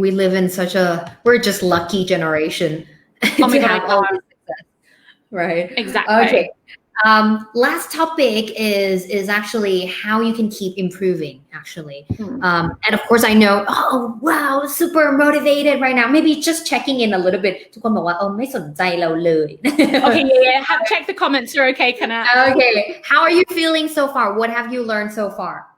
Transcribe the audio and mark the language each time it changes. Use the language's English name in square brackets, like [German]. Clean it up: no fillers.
[English] We live in we're just lucky generation Oh my to God, have all this success. Right. Exactly. Okay. Last topic is actually how you can keep improving actually. And of course I know, oh wow, super motivated right now. Maybe just checking in a little bit. [Thai] ทุกคนบอกว่าไม่สนใจเราเลย [English] Okay, have check the comments. You're okay, Kana. Okay. How are you feeling so far? What have you learned so far?